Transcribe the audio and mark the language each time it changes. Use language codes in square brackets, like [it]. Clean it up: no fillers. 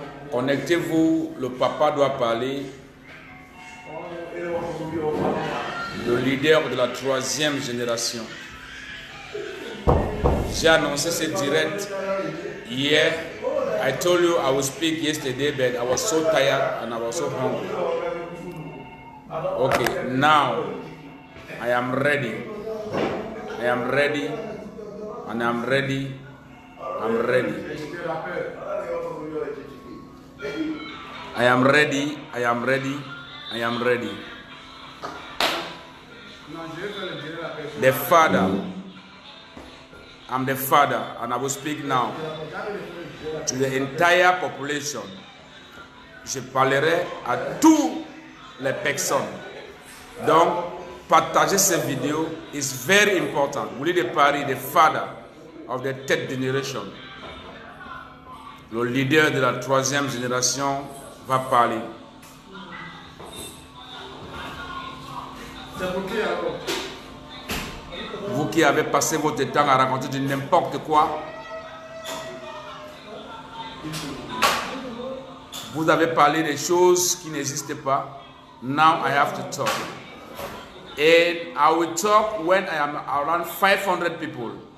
[fr] Connectez-vous, le papa doit parler. Le leader de la 3e génération. J'ai annoncé ce direct hier. [en] I told you I would speak yesterday, but I was so tired and I was so hungry. Okay, now I am ready. I am ready. And I'm ready. I'm ready. I am ready. I am ready. I am ready. The father. I'm the father, and I will speak now to the entire population. [fr] Je parlerai à toutes les personnes. Donc, partager cette vidéo [en] is very important. [fr] Willie de Paris, [en] the father of the 3rd generation, [fr] le leader de la 3e génération, va parler. Vous qui avez passé votre temps à raconter de n'importe quoi, vous avez parlé des choses qui n'existent pas. [en] Now I have to talk. And I will talk when I am around 500 people.